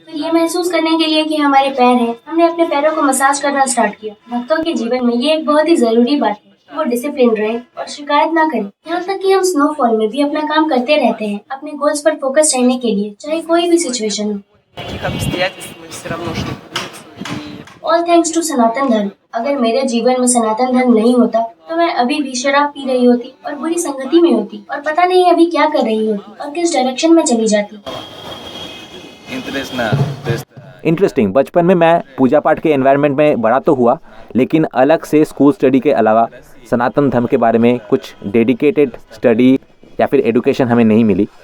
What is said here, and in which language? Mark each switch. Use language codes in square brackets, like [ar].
[hi] फिर ये महसूस करने के लिए कि हमारे पैर हैं, हमने अपने पैरों को मसाज करना स्टार्ट किया। भक्तों के जीवन में ये एक बहुत ही जरूरी बात है। वो डिसिप्लिन रहे और शिकायत ना करें। यहाँ तक कि हम स्नोफॉल में भी अपना काम करते रहते हैं, अपने गोल्स पर फोकस रहने के लिए, चाहे कोई भी सिचुएशन हो। [ru] в таких обстоятельствах мы все равно шли по улице, [en] All thanks to Sanatan Dharma. [hi] अगर मेरे जीवन में सनातन धर्म नहीं होता तो मैं अभी भी शराब पी रही होती और बुरी संगति में होती और पता नहीं अभी क्या कर रही होती और किस डायरेक्शन में चली जाती। इंटरेस्टिंग। बचपन में मैं पूजा पाठ के एनवायरनमेंट में बड़ा तो हुआ, लेकिन अलग से स्कूल स्टडी के अलावा सनातन धर्म के बारे में कुछ डेडिकेटेड स्टडी या फिर एडुकेशन हमें नहीं मिली।